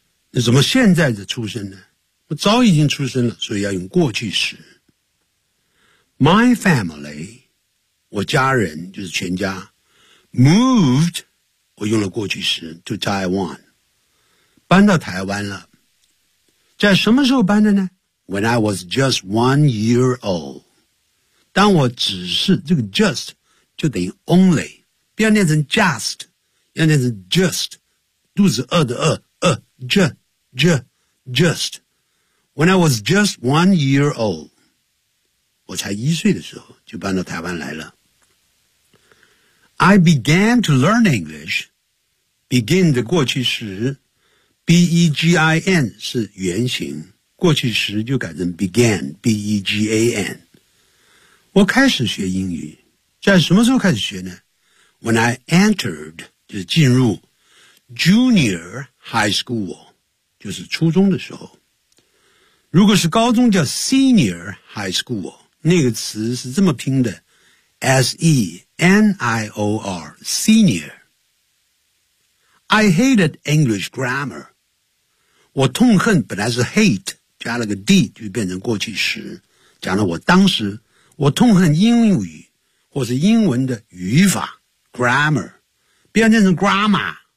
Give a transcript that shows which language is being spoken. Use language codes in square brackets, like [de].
[zh] 那怎么现在的出生呢？我早已经出生了，所以要用过去时。 [en] My family, [zh] 我家人就是全家 moved, 我用了过去时 [en] to Taiwan, [zh] 搬到台湾了。在什么时候搬的呢？ [en] When I was just 1 year old, [zh] 当我只是，这个 just 就等于 only, 不要念成 just, 要念成 just, 肚子饿的饿饿 just, when I was just 1 year old,我才一岁的时候就搬到台湾来了。 [en] I began to learn English. [zh] Begin 的过去时 ,B-E-G-I-N 是原型，过去时就改成 began,B-E-G-A-N。我开始学英语，在什么时候开始学呢？ [en] When I entered, [zh] 就是进入 [en] junior high school, [zh] 就是初中的时候。如果是高中叫 [en] senior high school, [zh] 那个词是这么拼的 S-E-N-I-O-R Senior [en] I hated English grammar [zh] 我痛恨本来是 hate 加了个 D 就变成过去时讲了我当时我痛恨英语或是英文的语法 Grammar 变成 grammar